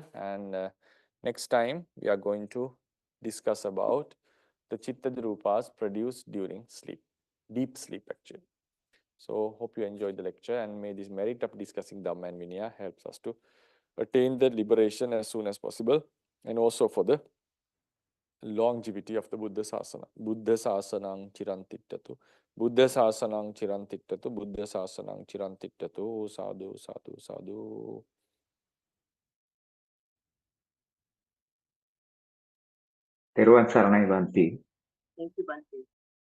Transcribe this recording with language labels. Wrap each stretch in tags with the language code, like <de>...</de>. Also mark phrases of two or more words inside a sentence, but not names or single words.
<en>And next time we are going to discuss about the chitta rupas produced during sleep, deep sleep actually. So hope you enjoyed the lecture, and may this merit of discussing Dhamma and Vinaya helps us to attain the liberation as soon as possible, and also for the longevity of the Buddha Sasana.</en> <pi>Buddha Sasanang Chirantittatu. Buddha Sasanang Chirantittatu. Buddha Sasanang Chirantittatu. Sadhu, sadhu, sadhu.</pi> <si>තෙරුවන් සරණයි භන්තේ.</si> <en>Thank you, Bhante.</en>